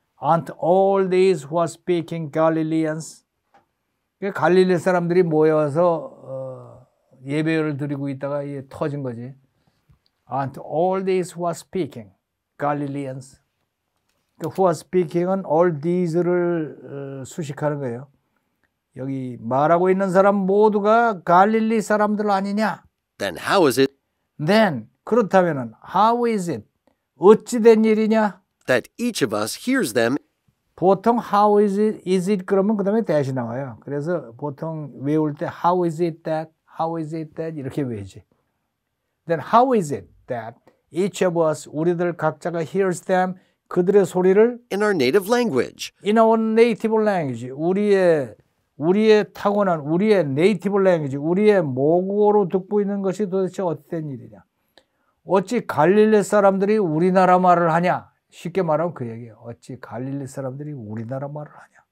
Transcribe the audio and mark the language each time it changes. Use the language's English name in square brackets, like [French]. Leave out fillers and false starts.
[English] Aren't all these who are speaking Galileans? [Korean] 갈릴리 사람들이 모여서 예배를 드리고 있다가 이게 터진 거지. [English] Aren't all these who are speaking Galileans? who are speaking은 all these를 [Korean] 수식하는 거예요. 여기 말하고 있는 사람 모두가 갈릴리 사람들 아니냐? [English] Then how is it [Korean] 그렇다면은 [English] how is it? [Korean] 어찌 된 일이냐? [English] that each of us hears them? [Korean] 보통 [English] how is it [Korean] 그러면 그 다음에 that이 나와요. 그래서 보통 외울 때 [English] how is it that [Korean] 이렇게 외우지. [English] Then how is it that each of us [Korean] 우리들 각자가 [English] hears them [Korean] 그들의 소리를 [English] in our native language? in our native language [Korean] 우리의 타고난 우리의 [English] native language [Korean] 우리의 모국어로 듣고 있는 것이 도대체 어떤 일이냐? 어찌 갈릴리 사람들이 우리나라 말을 하냐? 쉽게 말하면 그 얘기예요. 어찌 갈릴리 사람들이 우리나라 말을 하냐?